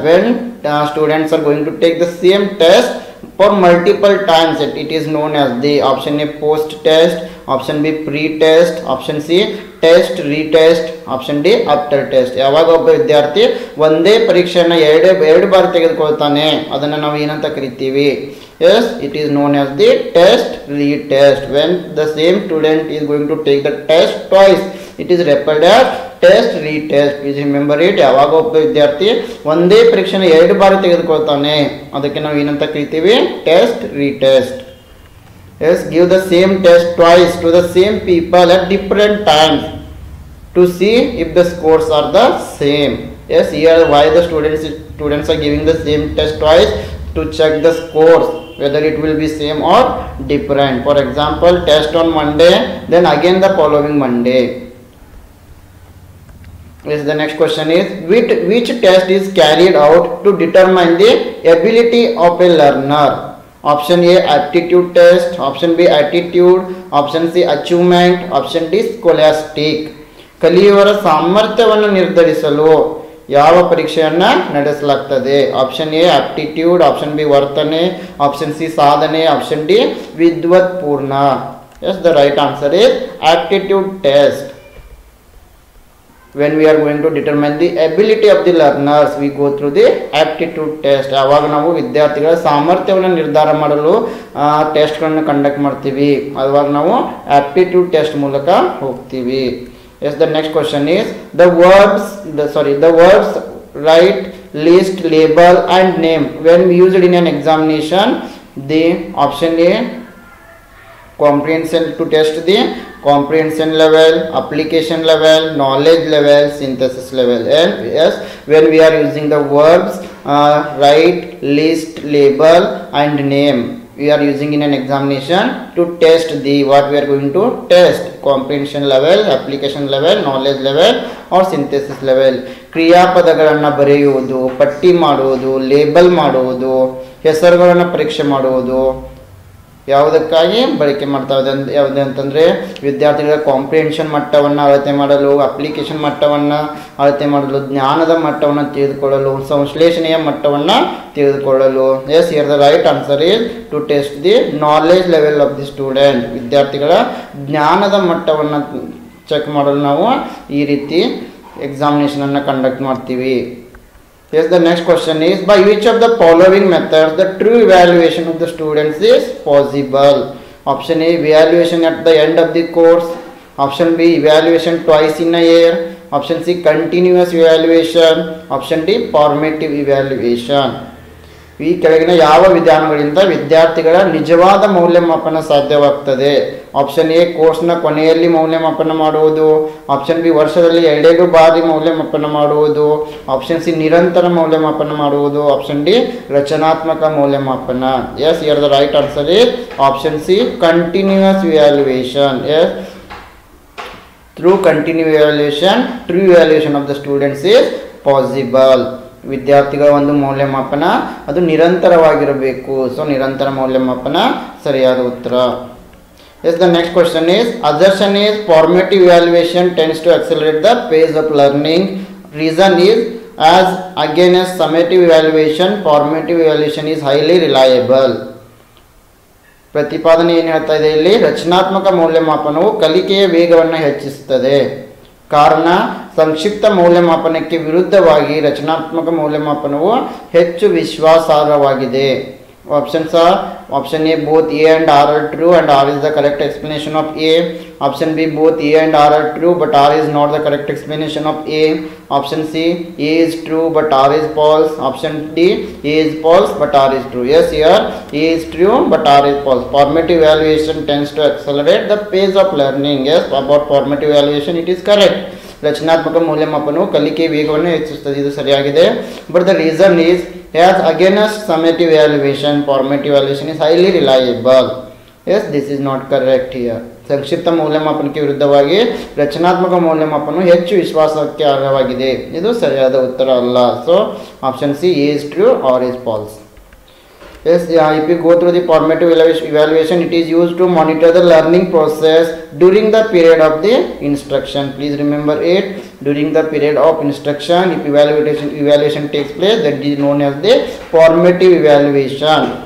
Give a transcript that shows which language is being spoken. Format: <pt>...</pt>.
<en>When students are going to take the same test for multiple times it is known as the. Option A, post test. Option B, pre test. Option C, test retest. Option D, after test.</en> <kn>ಯಾವಾಗ ಒಬ್ಬ ವಿದ್ಯಾರ್ಥಿ ಒಂದೇ ಪರೀಕ್ಷೆಯನ್ನು ಎರಡು ಬಾರಿ ತೆಗೆದುಕೊಳ್ತಾನೆ ಅದನ್ನು ನಾವು ಏನಂತ ಕರಿತೀವಿ?</kn> <en>Yes, it is known as the test retest. When the same student is going to take the test twice, it is referred as test retest. Please remember it.</en> <kn>ಯಾವಾಗ ಒಬ್ಬ ವಿದ್ಯಾರ್ಥಿ ಒಂದೇ ಪರೀಕ್ಷೆನ ಎರಡು ಬಾರಿ ತೆಗೆದುಕೊಳ್ತಾನೆ ಅದಕ್ಕೆ ನಾವು ಏನಂತ ಕರಿತೀವಿ?</kn> <en>Test retest. Yes, give the same test twice to the same people at different times to see if the scores are the same. Yes, here why the students are giving the same test twice? To check the scores whether it will be same or different. For example, test on Monday, then again the following Monday. Yes, the next question is which test is carried out to determine the ability of a learner? Option A, aptitude test. Option B, attitude. Option C, achievement. Option D, scholastic.</en> <kn>ಕಲಿಯುವವರ ಸಾಮರ್ಥ್ಯವನ್ನು ನಿರ್ಧರಿಸಲು ಯಾವ ಪರೀಕ್ಷೆಯನ್ನು ನಡೆಸಲಾಗ್ತದೆ? Option A aptitude. Option B ವರ್ತನೆ. Option C ಸಾಧನೆ. Option D ವಿದ್ವತ್ಪೂರ್ಣ.</kn> <en>Yes, the right answer is aptitude test. When we are going to determine the ability of the learners, we go through the aptitude test.</en> <kn>ಆವಾಗ ನಾವು ವಿದ್ಯಾರ್ಥಿಗಳ ಸಾಮರ್ಥ್ಯವನ್ನು ನಿರ್ಧಾರ ಮಾಡಲು ಟೆಸ್ಟ್ಗಳನ್ನು conduct ಮಾಡ್ತೀವಿ. ಆವಾಗ ನಾವು ಆಪ್ಟಿಟ್ಯೂಡ್ ಟೆಸ್ಟ್ ಮೂಲಕ ಹೋಗ್ತೀವಿ.</kn> <en>Yes, the next question is the verbs write, list, label and name when used in an examination. The option A, comprehension, to test the comprehension level, application level, knowledge level, synthesis level. And yes, when we are using the verbs write, list, label and name, we are using in an examination to test the what we are going to test: comprehension level, application level, knowledge level or synthesis level.</en> <kn>ಕ್ರಿಯಾಪದಗಳನ್ನು ಬರೆಯುವುದು, ಪಟ್ಟಿ ಮಾಡುವುದು, label ಮಾಡುವುದು, ಹೆಸರುಗಳನ್ನು ಪರೀಕ್ಷೆ ಮಾಡುವುದು, ಯಾವುದಕ್ಕಾಗಿ ಬಳಕೆ ಮಾಡ್ತಾ ಇದೆ ಯಾವುದು ಅಂತಂದರೆ ವಿದ್ಯಾರ್ಥಿಗಳ ಕಾಂಪ್ರಿಹೆನ್ಷನ್ ಮಟ್ಟವನ್ನು ಅಳತೆ ಮಾಡಲು, ಅಪ್ಲಿಕೇಶನ್ ಮಟ್ಟವನ್ನು ಅಳತೆ ಮಾಡಲು, ಜ್ಞಾನದ ಮಟ್ಟವನ್ನು ತಿಳಿದುಕೊಳ್ಳಲು, ಸಂಶ್ಲೇಷಣೆಯ ಮಟ್ಟವನ್ನು ತಿಳಿದುಕೊಳ್ಳಲು.</kn> <en>Yes, here the right answer is to test the knowledge level of the student.</en> <kn>ವಿದ್ಯಾರ್ಥಿಗಳ ಜ್ಞಾನದ ಮಟ್ಟವನ್ನು ಚೆಕ್ ಮಾಡಲು ನಾವು ಈ ರೀತಿ ಎಕ್ಸಾಮಿನೇಷನನ್ನು ಕಂಡಕ್ಟ್ ಮಾಡ್ತೀವಿ.</kn> <en>Yes, the next question is, by which of the following methods the true evaluation of the students is possible? Option A, evaluation at the end of the course. Option B, evaluation twice in a year. Option C, continuous evaluation. Option D, formative evaluation.</en> <kn>ಈ ಕೆಳಗಿನ ಯಾವ ವಿಧಾನಗಳಿಂದ ವಿದ್ಯಾರ್ಥಿಗಳ ನಿಜವಾದ ಮೌಲ್ಯಮಾಪನ ಸಾಧ್ಯವಾಗ್ತದೆ? Option A, ಕೋರ್ಸ್ನ ಕೊನೆಯಲ್ಲಿ ಮೌಲ್ಯಮಾಪನ ಮಾಡುವುದು. ಆಪ್ಷನ್ ಬಿ, ವರ್ಷದಲ್ಲಿ 2 ಬಾರಿ ಮೌಲ್ಯಮಾಪನ ಮಾಡುವುದು. ಆಪ್ಷನ್ ಸಿ, ನಿರಂತರ ಮೌಲ್ಯಮಾಪನ ಮಾಡುವುದು. ಆಪ್ಷನ್ ಡಿ, ರಚನಾತ್ಮಕ ಮೌಲ್ಯಮಾಪನ.</kn> <en>Yes, here the right answer is option C, continuous evaluation. Yes, through continue evaluation true evaluation of the students is possible.</en> <kn>ವಿದ್ಯಾರ್ಥಿಗಳ ಒಂದು ಮೌಲ್ಯಮಾಪನ ಅದು ನಿರಂತರವಾಗಿರಬೇಕು. ಸೊ ನಿರಂತರ ಮೌಲ್ಯಮಾಪನ ಸರಿಯಾದ ಉತ್ತರ.</kn> <en>Yes, the next question is, assertion is formative evaluation tends to accelerate the pace of learning. Reason is, as against summative evaluation, formative evaluation is highly reliable.</en> <kn>ಪ್ರತಿಪಾದನೆ ಏನು ಹೇಳ್ತಾ ಇದೆ ಇಲ್ಲಿ? ರಚನಾತ್ಮಕ ಮೌಲ್ಯಮಾಪನವು ಕಲಿಕೆಯ ವೇಗವನ್ನು ಹೆಚ್ಚಿಸುತ್ತದೆ. ಕಾರಣ, ಸಂಕ್ಷಿಪ್ತ ಮೌಲ್ಯಮಾಪನಕ್ಕೆ ವಿರುದ್ಧವಾಗಿ ರಚನಾತ್ಮಕ ಮೌಲ್ಯಮಾಪನವು ಹೆಚ್ಚು ವಿಶ್ವಾಸಾರ್ಹವಾಗಿದೆ.</kn> <en>Options are option A, both A and R are true and R is the correct explanation of A. Option B, both A and R are true but R is not the correct explanation of A. Option C, A is true but R is false. Option D, A is false but R is true. Yes, here A is true but R is false. Formative evaluation tends to accelerate the pace of learning. Yes, about formative evaluation it is correct.</en> <kn>ರಚನಾತ್ಮಕ ಮೌಲ್ಯಮಾಪನವು ಕಲಿಕೆ ವೇಗವನ್ನು ಹೆಚ್ಚಿಸುತ್ತದೆ, ಇದು ಸರಿಯಾಗಿದೆ.</kn> <en>But the reason is, as against summative evaluation, formative evaluation is highly reliable. Yes, this is not correct here.</en> <kn>ಸಂಕ್ಷಿಪ್ತ ಮೌಲ್ಯಮಾಪನಕ್ಕೆ ವಿರುದ್ಧವಾಗಿ ರಚನಾತ್ಮಕ ಮೌಲ್ಯಮಾಪನವು ಹೆಚ್ಚು ವಿಶ್ವಾಸಕ್ಕೆ ಅರ್ಹವಾಗಿದೆ, ಇದು ಸರಿಯಾದ ಉತ್ತರ ಅಲ್ಲ.</kn> <en>So option C, A is true or is false. Yes, if you go through the formative evaluation, it is used to monitor the learning process during the period of the instruction. Please remember it. During the period of instruction, if evaluation takes place, that is known as the formative evaluation.</en>